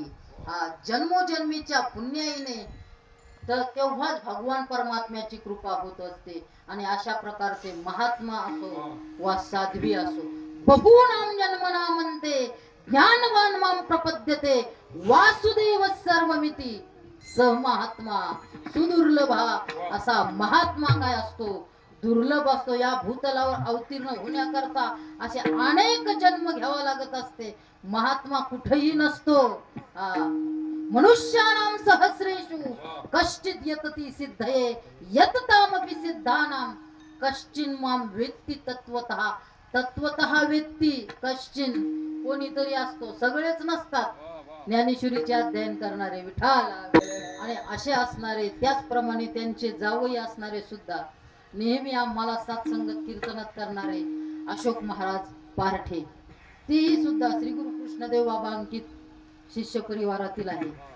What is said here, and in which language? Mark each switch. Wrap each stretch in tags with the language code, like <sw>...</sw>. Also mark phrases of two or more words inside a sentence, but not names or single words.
<mr>जन्मोजन्मीच्या पुण्याईने तर तेव्हाच भगवान परमात्म्याची कृपा होत असते. आणि अशा प्रकारचे महात्मा असो वा साध्वी असो</mr> <sa>बहुनाम जन्मना</sa> <mr>म्हणते</mr> <sa>ज्ञानवान माम प्रपद्यते वासुदेव सर्वमिती स महात्मा सुदुर्लभा.</sa> <mr>असा महात्मा काय असतो? दुर्लभ असतो. या भूतलावर अवतीर्ण होण्याकरता असे अनेक जन्म घ्यावा लागत असते. महात्मा कुठेही नसतो.</mr> <sa>मनुष्यानाम सहस्रेषु कश्चित यतती सिद्धये यततामपि सिद्धानाम कश्चिन माम वेत्ती तत्वतः. तत्वतः वेत्ती कश्चिन.</sa> <mr>कोणीतरी असतो, सगळेच नसतात. ज्ञानेश्वरीचे अध्ययन करणारे विठाल आणि असे असणारे, त्याचप्रमाणे त्यांचे जावई असणारे सुद्धा नेहमी आम्हाला सत्संगत कीर्तनात करणारे अशोक महाराज पारठे, तेही सुद्धा श्री गुरु कृष्णदेव बाबा अंकित शिष्य परिवारातील आहे.</mr>